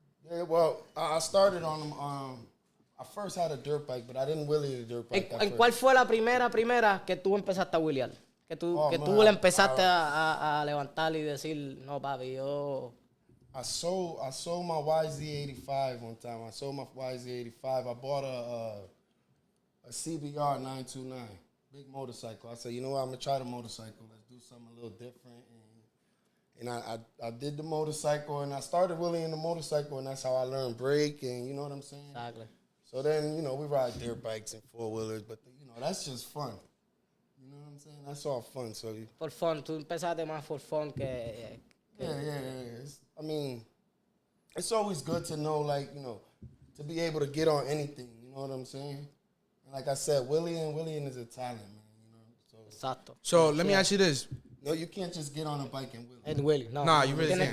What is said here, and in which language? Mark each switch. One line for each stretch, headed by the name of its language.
English: Yeah, well, I started on I first had a dirt bike, but I didn't wheelie the dirt bike.
Spanish: ¿En cuál fue la primera que tú empezaste a wheelear? Que tú le empezaste a levantar y decir, no, papi, yo...
English: I sold my YZ85 one time. I sold my YZ85. I bought a CBR 929, big motorcycle. I said, you know what, I'm going to try the motorcycle. Let's do something a little different. And I did the motorcycle, and I started wheeling the motorcycle, and that's how I learned brake, and you know what I'm saying? Exactly. So then, we ride dirt bikes and 4-wheelers, but, that's just fun. You know what I'm saying? That's all fun. So For fun.
Spanish: Tú empezaste más
English: for fun
Spanish: que...
English: Yeah. I mean, it's always good to know, to be able to get on anything. You know what I'm saying? And like I said, wheeling is a talent, man.
Spanish: Exacto.
English: So, let me ask you this. No, you can't just get on a bike and wheel. And wheeling. No, you really can't.